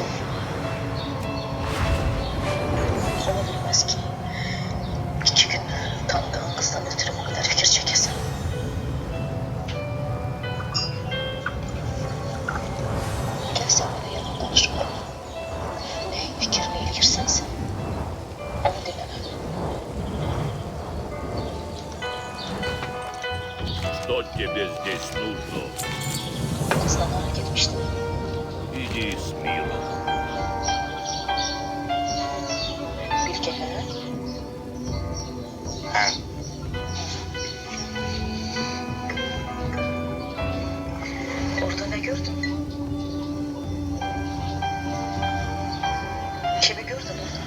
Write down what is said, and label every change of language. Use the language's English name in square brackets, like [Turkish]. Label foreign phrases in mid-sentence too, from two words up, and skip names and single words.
[Azerbaijani] Ola bilməz ki, 2 gün tanıdığın qızdan ötürü bu qədər fikir çəkəsən. Gəl sən mənə yalan danışma. Nəyin fikrini eləyirsənsə, onu dinləmə. [Russian] Что тебе здесь нужно? [Azerbaijani] Qızla hara getmişdim. [Russian] Иди с миром. [Azerbaijani] Bilge, hə? He. Orada nə gördün? Kimi gördün orada?